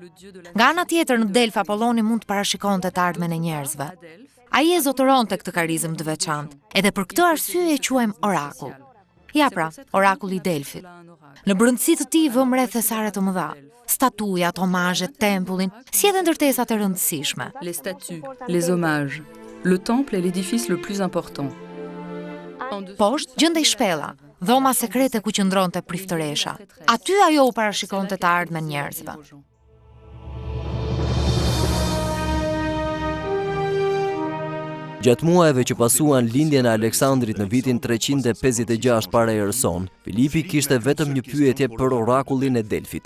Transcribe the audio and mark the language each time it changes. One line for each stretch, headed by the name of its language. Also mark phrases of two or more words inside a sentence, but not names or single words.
Albanian: Nga ana tjetër në Delf Apolloni mund të parashikonte të ardhmen e njerëzve. Ai e zotëronte këtë karizëm të veçantë, edhe për këtë arsye e quajmë orakull. Ja pra, orakulli i Delfit. Në brëndësi të tij vëmë rreth thesare të mëdha. Statujat, omazhet, tempullin, si edhe ndërtesat e rëndësishme.
French: Les statues, les hommages. Le temple est l'édifice le plus important.
Albanian: Poshtë gjendej shpella, dhoma sekrete ku qëndronte priftëresha. Aty ajo u parashikonte të ardhmen njerëzve. Gjatë muajve që pasuan lindjen e Aleksandrit në vitin 356 para erës sonë, Filipi kishte vetëm një pyetje për orakullin e Delfit.